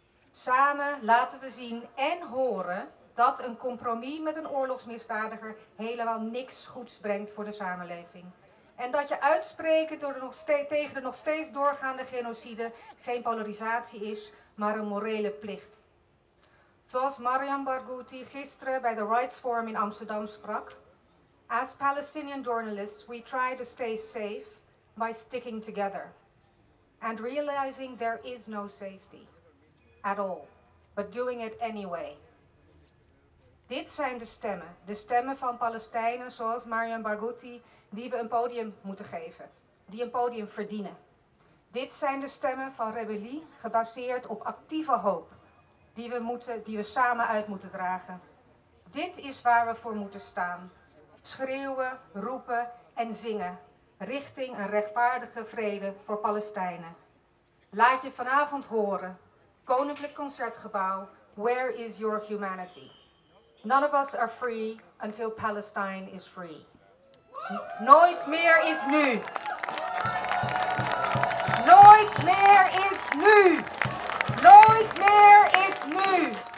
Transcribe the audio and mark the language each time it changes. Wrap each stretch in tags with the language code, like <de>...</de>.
<nl>Samen laten we zien en horen dat een compromis met een oorlogsmisdadiger helemaal niks goeds brengt voor de samenleving. En dat je uitspreken tegen de nog steeds doorgaande genocide geen polarisatie is, maar een morele plicht. Zoals Mariam Barghouti gisteren bij de Rights Forum in Amsterdam sprak:</nl> <en>"As Palestinian journalists, we try to stay safe by sticking together and realizing there is no safety at all, but doing it anyway."</en> <nl>Dit zijn de stemmen van Palestijnen zoals Mariam Barghouti, die we een podium moeten geven, die een podium verdienen. Dit zijn de stemmen van rebellie gebaseerd op actieve hoop, die we samen uit moeten dragen. Dit is waar we voor moeten staan, schreeuwen, roepen en zingen richting een rechtvaardige vrede voor Palestijnen. Laat je vanavond horen, Koninklijk Concertgebouw,</nl> <en>where is your humanity? None of us are free until Palestine is free.</en> <nl>Nooit meer is nu. Nooit meer is nu. Nooit meer is nu.</nl>